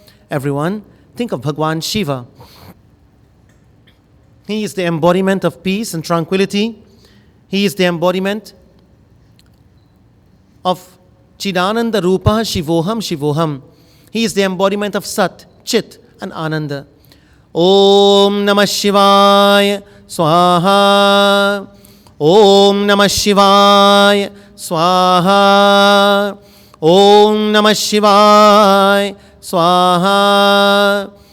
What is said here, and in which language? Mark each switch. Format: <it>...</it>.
<en>Everyone, think of Bhagwan Shiva. He is the embodiment of peace and tranquility. He is the embodiment of</en> <sa>Chidananda Rupa Shivoham Shivoham.</sa> <en>He is the embodiment of Sat, Chit, and Ananda.</en> <sa>Om Namah Shivaya Swaha. Om Namah Shivaya Swaha. Om Namah Shivaya Swaha.</sa>